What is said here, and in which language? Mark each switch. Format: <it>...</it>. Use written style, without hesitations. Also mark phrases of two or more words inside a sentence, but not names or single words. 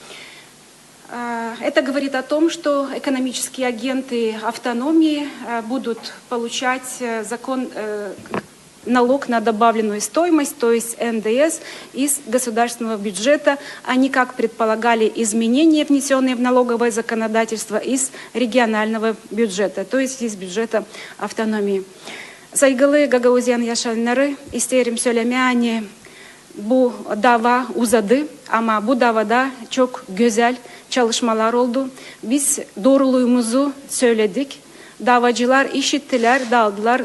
<ru>Это говорит о том, что экономические агенты автономии будут получать налог на добавленную стоимость, то есть НДС, из государственного бюджета, а не, как предполагали, изменения, внесенные в налоговое законодательство, из регионального бюджета, то есть из бюджета автономии.</ru> <gag>Saygılı Gagauzyan yaşayanları isterim söylemeye bu dava uzadı ama bu davada çok güzel çalışmalar oldu. Biz doğruluğumuzu söyledik. Davacılar işittiler, dağıldılar.</gag>